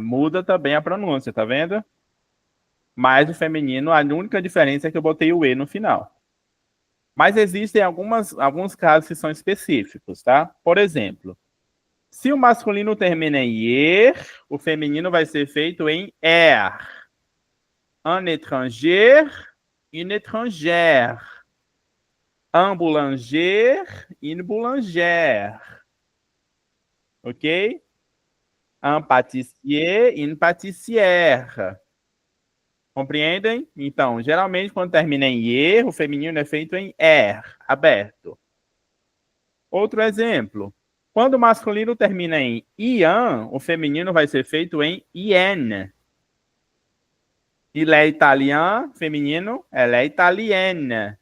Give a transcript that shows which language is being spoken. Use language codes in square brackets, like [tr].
[pt] Muda também a pronúncia, tá vendo? Mas o feminino, a única diferença é que eu botei o E no final. Mas existem alguns casos que são específicos, tá? Por exemplo, se o masculino termina em er, o feminino vai ser feito em er. [fr] Un étranger, une étrangère. Un boulanger, une boulangère. Ok? Un pâtissier, une pâtissière. [pt] Compreendem? Então, geralmente, quando termina em er, o feminino é feito em er, aberto. Outro exemplo. Quando o masculino termina em ian, o feminino vai ser feito em ien. [fr] Il est italien, [pt] feminino, ela é [fr] italienne.